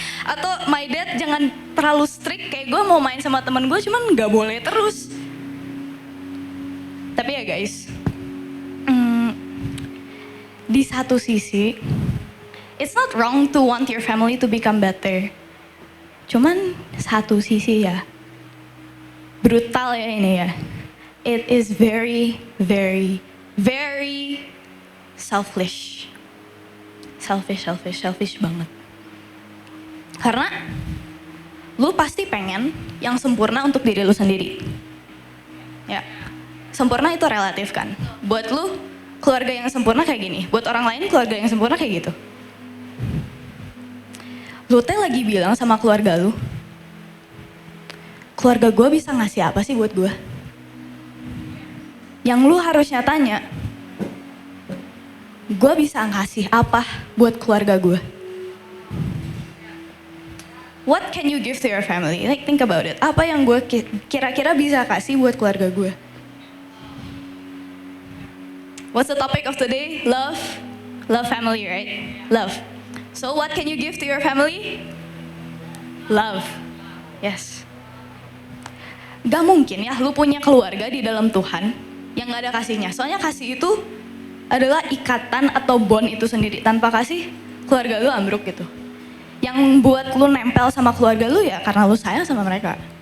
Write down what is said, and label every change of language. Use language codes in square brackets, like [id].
[id] Atau [en] my dad [id] jangan terlalu strict, kayak gue mau main sama temen gue cuman gak boleh terus. Tapi ya guys, di satu sisi, [en] it's not wrong to want your family to become better. [id] Cuman satu sisi ya, brutal ya ini ya. [en] It is very, very, very selfish. [id] Selfish banget. Karena lu pasti pengen yang sempurna untuk diri lu sendiri. Ya, sempurna itu relatif kan. Buat lu, keluarga yang sempurna kayak gini. Buat orang lain, keluarga yang sempurna kayak gitu. Lu teh lagi bilang sama keluarga lu, keluarga gue bisa ngasih apa sih buat gue? Yang lu harusnya tanya, gue bisa ngasih apa buat keluarga gue? [en] What can you give to your family? Like think about it. [id] Apa yang gue kira-kira bisa kasih buat keluarga gue? [en] What's the topic of today? Love. Love family, right? Love. So what can you give to your family? Love. Yes. [id] Gak mungkin ya lu punya keluarga di dalam Tuhan yang gak ada kasihnya. Soalnya kasih itu adalah ikatan atau bond itu sendiri. Tanpa kasih, keluarga lu ambruk gitu. Yang buat lu nempel sama keluarga lu ya karena lu sayang sama mereka.